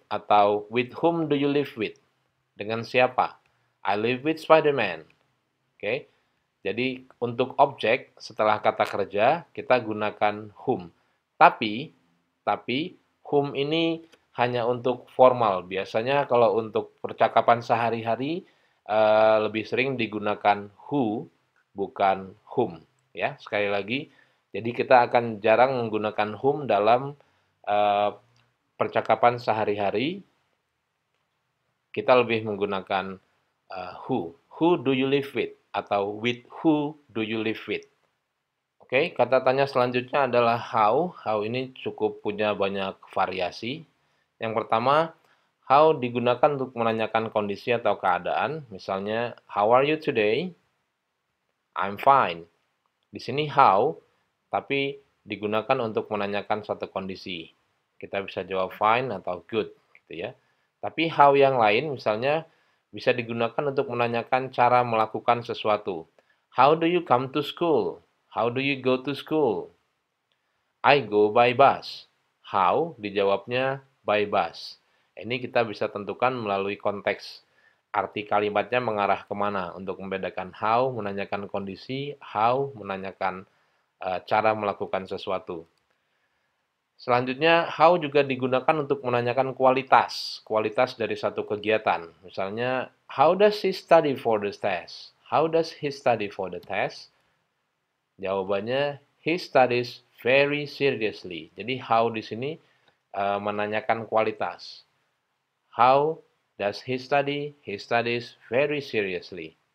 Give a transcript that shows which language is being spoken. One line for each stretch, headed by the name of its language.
English: Atau with whom do you live with?
Indonesian: Dengan siapa?
English: I live with Spider-Man. Oke.
Indonesian: Jadi untuk objek setelah kata kerja kita gunakan whom. Tapi whom ini hanya untuk formal. Biasanya kalau untuk percakapan sehari-hari lebih sering digunakan who bukan whom. Ya, sekali lagi. Jadi kita akan jarang menggunakan whom dalam eh, percakapan sehari-hari. Kita lebih menggunakan who.
English: Who do you live with? Atau with who do you live with?
Indonesian: Oke, kata tanya selanjutnya adalah how. How ini cukup punya banyak variasi. Yang pertama, how digunakan untuk menanyakan kondisi atau keadaan.
English: Misalnya, how are you today? I'm fine.
Indonesian: Di sini how, tapi digunakan untuk menanyakan suatu kondisi. Kita bisa jawab fine atau good, gitu ya. Tapi how yang lain, misalnya, bisa digunakan untuk menanyakan cara melakukan sesuatu.
English: How do you come to school? How do you go to school? I go by bus.
Indonesian: How dijawabnya by bus. Ini kita bisa tentukan melalui konteks arti kalimatnya mengarah kemana untuk membedakan how menanyakan kondisi, how menanyakan cara melakukan sesuatu. Selanjutnya, how juga digunakan untuk menanyakan kualitas, kualitas dari satu kegiatan.
English: Misalnya, how does he study for the test? How does he study for the test? Jawabannya, he studies very seriously.
Indonesian: Jadi how di sini menanyakan kualitas.
English: How does he study? He studies very seriously.